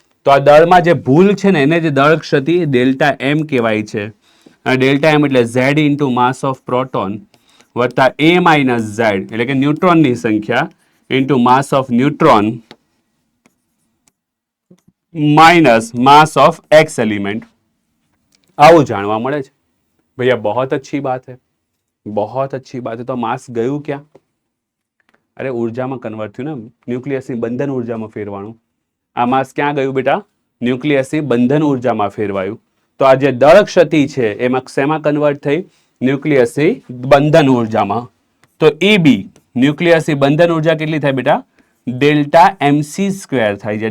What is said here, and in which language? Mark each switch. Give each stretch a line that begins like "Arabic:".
Gujarati: તો આ દળમાં જે ભૂલ છે ને એને જે દળ ક્ષતિ ડેલ્ટા એમ કહેવાય છે. ડેલ્ટા એમ એટલે z into mass of proton વત્તા a માઇનસ z એટલે કે ન્યુટ્રોનની સંખ્યા into mass of neutron minus mass of x element. આવું જાણવા મળે છે.
Hindi: ભૈયા बहुत अच्छी बात है, बहुत अच्छी बात है.
Gujarati: तो मास ગયું ક્યાં? અરે ઉર્જામાં કન્વર્ટ થયું ને, ન્યુક્લિયસની બંધન ઉર્જામાં ફેરવાનું. આ માસ ક્યાં ગયું બેટા? ન્યુક્લિયસની બંધન ઉર્જામાં ફેરવાયું. તો આ જે દળ ક્ષતિ છે એમાં શેમાં કન્વર્ટ થઈ? ન્યુક્લિયસની બંધન ઉર્જામાં. તો EB ન્યુક્લિયસની બંધન ઉર્જા કેટલી થાય બેટા? ડેલ્ટા MC સ્ક્વેર થાય છે.